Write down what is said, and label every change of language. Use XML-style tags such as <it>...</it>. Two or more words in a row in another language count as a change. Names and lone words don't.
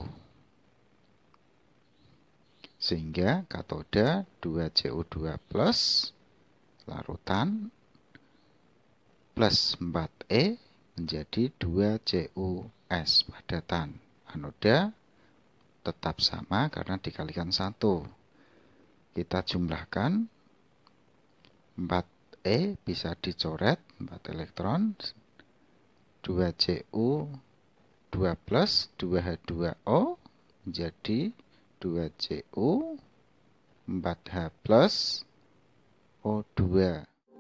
<id>Sehingga katoda 2Cu2+ larutan plus 4E menjadi 2Cus padatan. Anoda tetap sama karena dikalikan 1. Kita jumlahkan 4E bisa dicoret 4 elektron, 2Cu2+ 2H2O menjadi 2Cu 4H plus O2.</id>